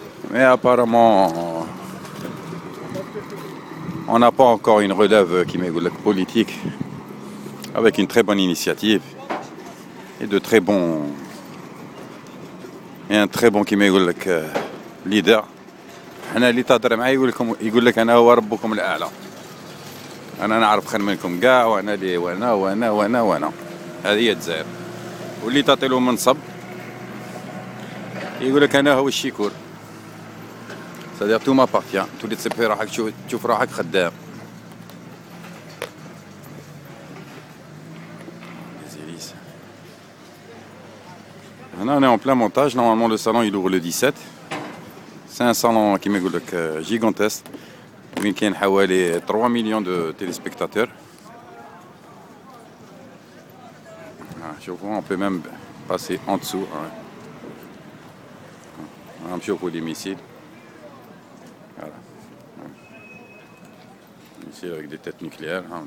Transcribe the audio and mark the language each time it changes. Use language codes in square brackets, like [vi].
[fr] Mais apparemment on n'a pas encore une relève [ar] كيما يقول لك [fr] politique avec une très bonne initiative et de très bons et un très bon كيما يقول لك leader. [ar] حنا اللي تهضر معاه يقول لك انا هو ربكم الاعلى، انا نعرف خير منكم كاع، وانا لي وانا وانا وانا وانا. هذه هي الجزائر. واللي تعطي له منصب يقول لك انا هو الشيكور، سادير تو مابارتيان، تولي تصيب في روحك تشوف روحك خدام. هنا [fr] on est en plein montage. Normalement le salon il ouvre le 17. C'est un salon كيما يقول لك gigantesque [ar] وين كاين حوالي 3 مليون [fr] دو téléspectateurs. [ar] شوفوا [fr] on peut même passer en dessous. [ar] نشوفوا [fr] les missiles. Voilà. Ici avec des têtes nucléaires.